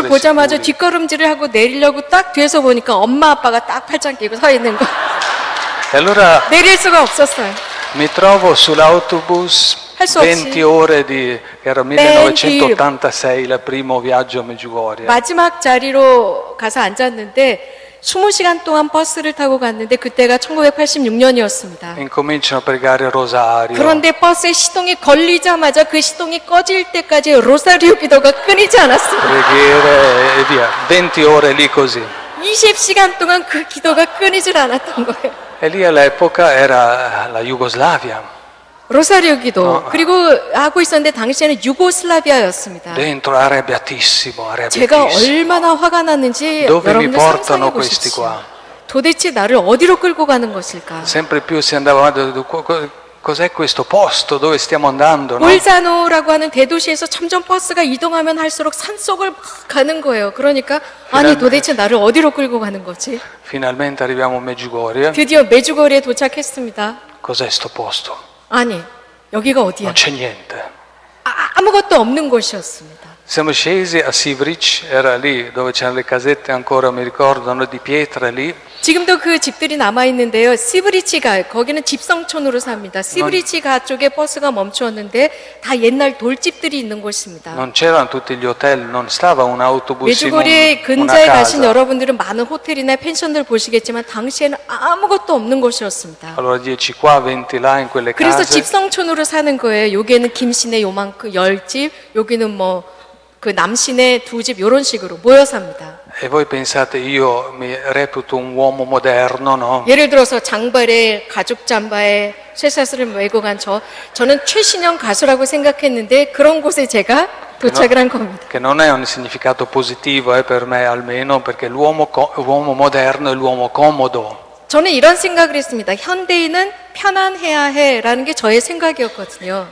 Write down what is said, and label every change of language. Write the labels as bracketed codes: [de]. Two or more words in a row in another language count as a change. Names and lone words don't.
[it] essere [ko] 보자마자 [it] sicuri. [ko] 뒷걸음질을 하고 내리려고 딱 뒤에서 보니까 엄마 아빠가 딱 팔짱 끼고 서 있는 거. [it] E allora [ko] 내릴 수가 없었어요. [it] mi trovo sull'autobus Al suo 20 ore che era 1986, il primo viaggio a Medjugorje. [ko] 마지막 자리로 가서 앉았는데 20시간 동안 버스를 타고 갔는데 그때가 1986년이었습니다. [it] Incominciano a pregare il rosario. [ko] 그런데 버스에 시동이 걸리자마자 그 시동이 꺼질 때까지 로사리오 기도가 끊이지 않았습니다. [it] Preghiere e via. 20 ore lì così. [ko] 20시간 동안 그 기도가 끊이질 않았던 거예요. [it] E lì all'epoca era la Jugoslavia, [ko] 로사리오 기도 그리고 하고 있었는데 당시에는 유고슬라비아였습니다. [it] dentro arrabbiatissimo, [ko] 제가 [it] arrabbiatissimo. [ko] 얼마나 화가 났는지 [it] Dove mi [ko] 여러분들 [it] portano [ko] 상상해 [it] questi [ko] 보십시오. [it] qua? [ko] 도대체 나를 어디로 끌고 가는 것일까? [it] Sempre più si andava avanti, cos'è questo posto dove stiamo andando? No? [ko] 볼자노라고 하는 대도시에서 점점 버스가 이동하면 할수록 산속을 막 가는 거예요. 그러니까 아니 도대체 나를 어디로 끌고 가는 거지? [it] Finalmente arriviamo a Medjugorje. [ko] 드디어 메주거리에 도착했습니다. [it] Cos'è sto posto? [ko] 아니 여기가 어디야? [it] Non c'è niente. [ko] 아무것도 없는 곳이었습니다. [it] Siamo scesi a Sivric, era lì dove c'erano le casette ancora, mi ricordano, di pietra lì. [ko] 지금도 그 집들이 남아 있는데요. 시브리치가 거기는 집성촌으로 삽니다. 시브리치가 쪽에 버스가 멈추었는데 다 옛날 돌집들이 있는 곳입니다. [it] Non c'erano tutti gli hotel, non stava un autobus in [ko] 메주거리 [it] una [ko] 근처에 가신 [it] casa. [ko] 여러분들은 많은 호텔이나 펜션들 보시겠지만 당시에는 아무것도 없는 곳이었습니다. [it] Allora 10 qua, 20 là in quelle [ko] 그래서 [it] case. [ko] 집성촌으로 사는 거예요. 여기에는 김씨네 요만큼 10집, 여기는 뭐 그 남씨네 2집 이런 식으로 모여 삽니다. [it] E voi pensate, io mi reputo un uomo moderno, no? [ko] 예를 들어서 장발에 가죽 잠바에 쇠사슬을 메고 간 저는 최신형 가수라고 생각했는데 그런 곳에 제가 도착을 한 겁니다. [it] Che non è un significato positivo per me almeno, perché l'uomo moderno è l'uomo comodo. [ko] 저는 이런 생각을 했습니다. 현대인은 편안해야 해라는 게 저의 생각이었거든요.